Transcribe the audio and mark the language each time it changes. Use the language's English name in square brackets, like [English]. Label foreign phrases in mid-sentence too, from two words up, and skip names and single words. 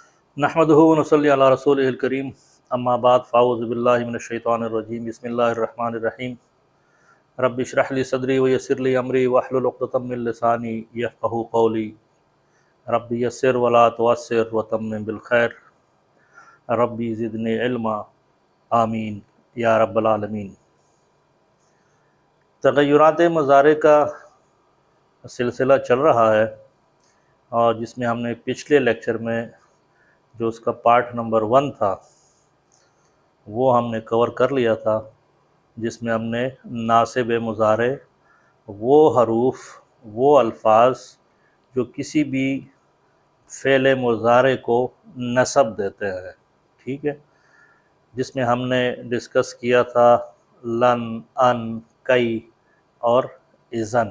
[Arabic] نحمده ونصلي على رسوله الكريم أما بعد فأعوذ بالله من الشيطان الرجيم بسم الله الرحمن الرحيم رب اشرح لي صدري ويسر لي أمري واحلل عقدة من لساني يفقهوا قولي رب يسر ولا تعسر وتمم بالخير رب زدني علما آمين يا رب العالمين. [Urdu] تغیرات مضارع کا سلسلہ چل رہا ہے اور جس میں ہم نے پچھلے لیکچر میں جو اس کا [English] part number [Urdu] 1 تھا وہ ہم نے کور کر لیا تھا، جس میں ہم نے ناصب مضارع وہ حروف وہ الفاظ جو کسی بھی فعل مضارع کو نصب دیتے ہیں، ٹھیک ہے، جس میں ہم نے ڈسکس کیا تھا لن، ان، کی اور اذن.